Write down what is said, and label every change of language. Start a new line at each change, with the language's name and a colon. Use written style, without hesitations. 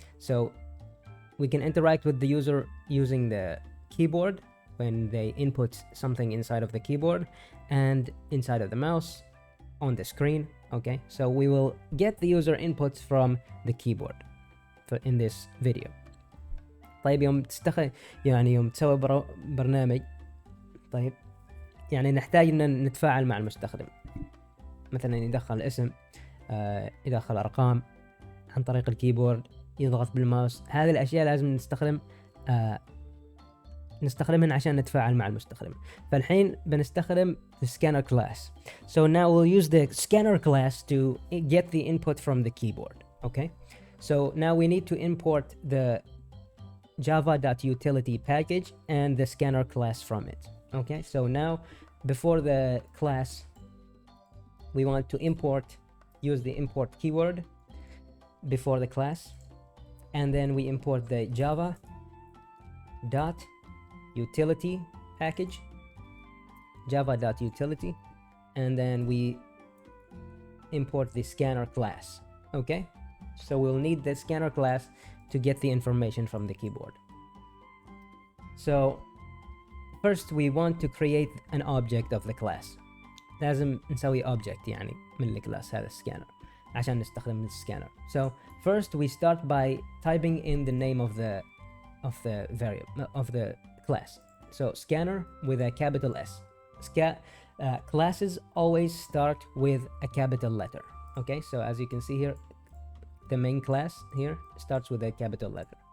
English: So we can interact with the user using the keyboard when they input something inside of the keyboard and inside of the mouse on the screen, okay? So we will get the user inputs from the keyboard in this video.
Arabic: طيب يوم تسوي برنامج، طيب يعني نحتاج ان نتفاعل مع المستخدم، مثلا يدخل اسم، يدخل ارقام عن طريق الكيبورد، يضغط بالماوس. هذه الاشياء لازم نستخدمهن عشان نتفاعل مع المستخدم. فالحين بنستخدم
English: the scanner class. So now we'll use the scanner class to get the input from the keyboard, okay? So now we need to import the java.utility package and the scanner class from it, okay? So now before the class, we want to use the import keyword before the class, and then we import the java.utility package, java.utility, and then we import the scanner class, okay? So we'll need the scanner class to get the information from the keyboard. So first we want to create an object of the class.
Arabic: لازم نسوي object يعني من الكلاس هذا السكانر عشان نستخدم السكانر.
English: So first we start by typing in the name of the variable of the class. So scanner with a capital S. Classes always start with a capital letter. Okay, so as you can see here, the main class here starts with a capital letter.